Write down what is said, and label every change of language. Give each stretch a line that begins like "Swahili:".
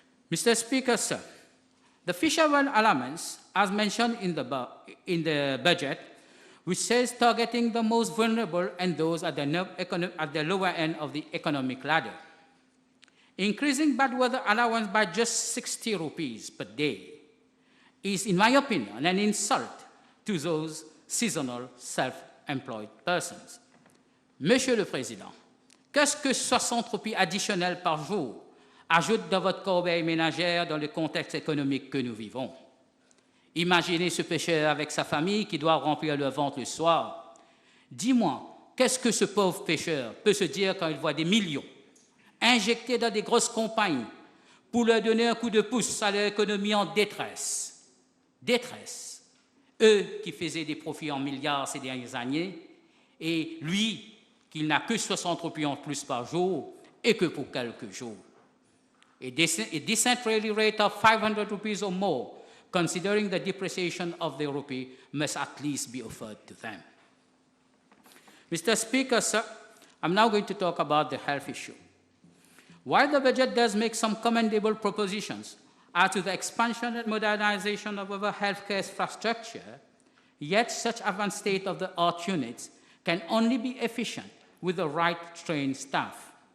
English: Mr. Speaker, sir, the fishermen allowance, as mentioned in the budget, which says targeting the most vulnerable and those at the lower end of the economic ladder. Increasing bad weather allowance by just 60 rupees per day is, in my opinion, an insult to those seasonal self-employed persons.
French: Monsieur le Président, qu'est-ce que 60 roupies additionnelles par jour ajoutent dans votre corbeille ménagère dans le contexte économique que nous vivons? Imaginez ce pêcheur avec sa famille qui doit remplir le ventre le soir. Dis-moi, qu'est-ce que ce pauvre pêcheur peut se dire quand il voit des millions injectés dans des grosses compagnies pour leur donner un coup de pouce à leur économie en détresse? Détresse. Eux qui faisaient des profits en milliards ces dernières années, et lui qui n'a que 60 roupies en plus par jour et que pour quelques jours.
English: A decent daily rate of 500 rupees or more, considering the depreciation of the rupee, must at least be offered to them. Mr. Speaker, sir, I'm now going to talk about the health issue. While the budget does make some commendable propositions as to the expansion and modernization of our healthcare infrastructure, yet such advanced state-of-the-art units can only be efficient with the right trained staff.